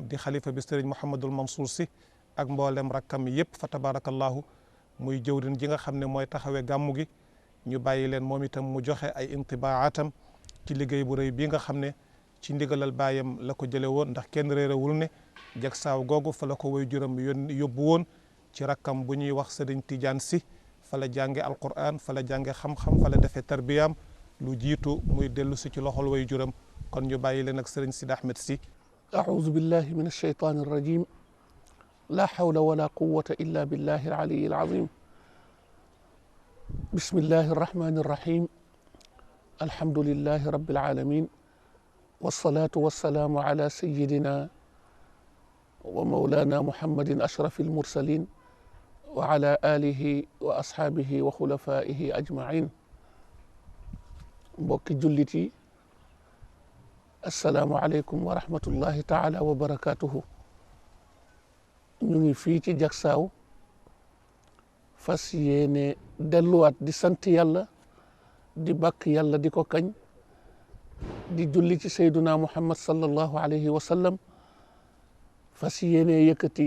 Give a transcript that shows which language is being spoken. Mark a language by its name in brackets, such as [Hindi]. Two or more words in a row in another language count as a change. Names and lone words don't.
[Wolof] di xalifa bi sëriñ Mouhamadul Mansour Sy ak mboolem rakkam yëpp fa tabarakallahu muy jëwrin ji nga xam ne mooy taxawee gàmmu gi ñu bàyyi leen moom itam mu joxe ay intibaatam ci liggéey bu rëy bii nga xam ne ci ndigalal baayam la ko jële woon ndax kenn réerewul ne jagsaaw googu fa la ko way juram yóbbu woon ci rakkam bu ñuy wax sëriñ Tidiane Sy fa la jànge alquran fa la jànge xam-xam fa la defee tarbiyaam lu jiitu muy dellu si ci loxol way juram kon ñu bàyyi leen ak sëriñ Sidi Ahmed Sy [Arabic] أعوذ بالله من الشيطان الرجيم لا حول ولا قوة إلا بالله العلي العظيم بسم الله الرحمن الرحيم الحمد لله رب العالمين والصلاة والسلام على سيدنا ومولانا محمد أشرف المرسلين وعلى آله وأصحابه وخلفائه أجمعين [Wolof] mbokki jullit yi [Arabic] السلام عليكم ورحمة الله تعالى وبركاته [Wolof] ñu ngi fii ci jagsaaw fas yéene delluwaat di sant yàlla di bàkk yàlla di ko kañ di julli ci sayduna muhammad [Arabic] صلى الله عليه وسلم [Wolof] fas yéene yëkkati